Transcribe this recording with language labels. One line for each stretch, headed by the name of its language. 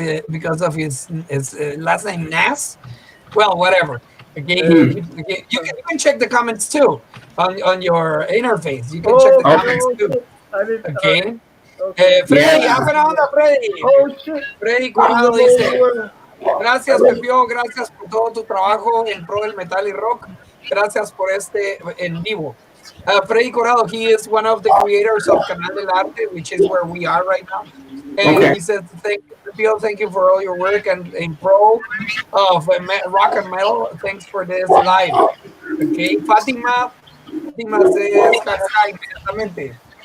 English: because of his last name Nas. Well, whatever. Okay, you can check the comments too on your interface. You can check the comments too.
Spanish: Okay. Freddy, buena onda, Freddy.
English: Oh shit.
Spanish: Freddy Corrado dice: gracias, Pepio, gracias por todo tu trabajo en pro del metal y rock. Gracias por este en vivo.
English: Freddy Corrado, he is one of the creators of Canal del Arte, which is where we are right now. And he said, thank you for all your work and in pro of rock and metal. Thanks for this live. Okay, Fátima says, inmediatamente.